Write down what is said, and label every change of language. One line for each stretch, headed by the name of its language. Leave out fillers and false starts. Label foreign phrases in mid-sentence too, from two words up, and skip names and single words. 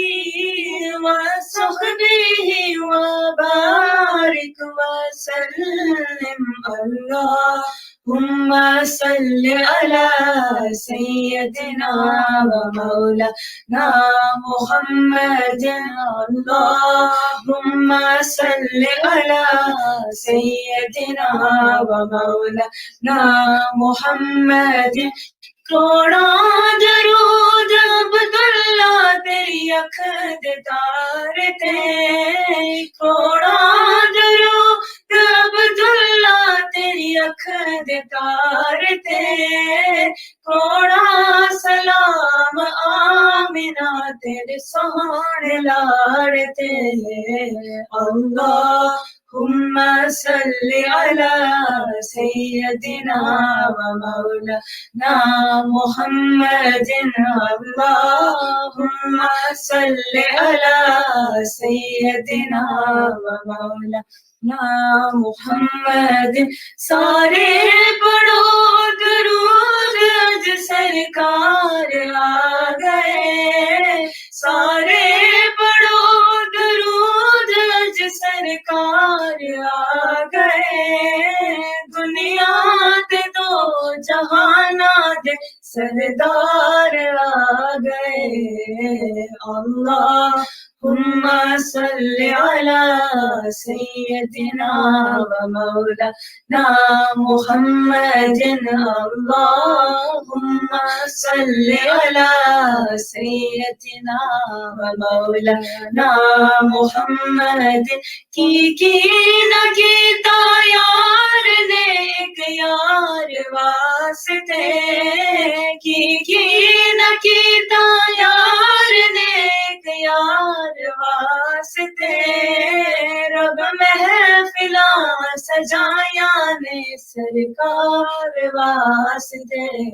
Arabic: وصحبه وبارك وسلم اللهم صل على سيدنا ومولانا محمد اللهم صل على سيدنا ومولانا محمد
Punjabi: کروڑا درود عبداللہ تیری اکھ دے تارے تے کروڑا درود عبداللہ تیری اکھ دے تارے تے کروڑا سلام آمنہ تیرے سونے لاڑے تے
Arabic: اللہم صل على سيدنا ومولانا محمد اللهم صل على سيدنا ومولانا محمد
Punjabi: سارے پڑھو درود اج سرکار آ گئے سارے پڑھو درود اج سرکار آ گئے دنیا دے دو جہانا دے سردار آ گئے
Arabic: اللہم صل على سيدنا ومولانا محمد اللہم صل على سيدنا ومولانا محمد کی
Punjabi: نہ کیتا یار نے ایک یار واسطے کی نہ کیتا یار نے ایک یار واسطے رب محفلاں سجایاں نے سرکار واسطے